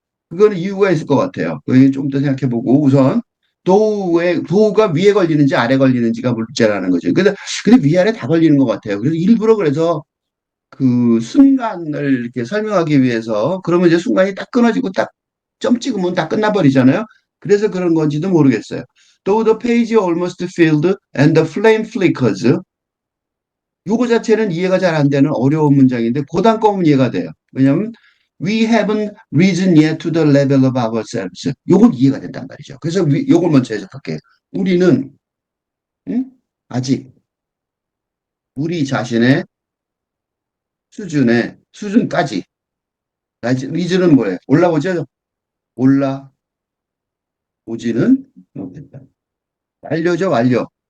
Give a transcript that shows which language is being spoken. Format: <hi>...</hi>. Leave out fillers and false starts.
<ko>그거는 이유가 있을 것 같아요. 그거 좀 더 생각해보고 우선 도우가 위에 걸리는지 아래 걸리는지가 문제라는 거죠. 근데 위아래 다 걸리는 것 같아요. 그래서 일부러 그래서 그 순간을 이렇게 설명하기 위해서 그러면 이제 순간이 딱 끊어지고 딱 점 찍으면 다 끝나버리잖아요. 그래서 그런 건지도 모르겠어요.</ko> <en>Though the page almost filled and the flame flickers.</en> <ko>요거 자체는 이해가 잘 안 되는 어려운 문장인데 그 단검은 이해가 돼요.</ko> <en>왜냐하면 we haven't risen yet to the level of ourselves.</en> <ko>요건 이해가 된단 말이죠. 그래서 요걸 먼저 해석할게요. 우리는 응? 아직 우리 자신의 수준까지 리즈는 뭐예요? 올라오죠? 올라오지는 못했다. 완료죠, 완료.</ko>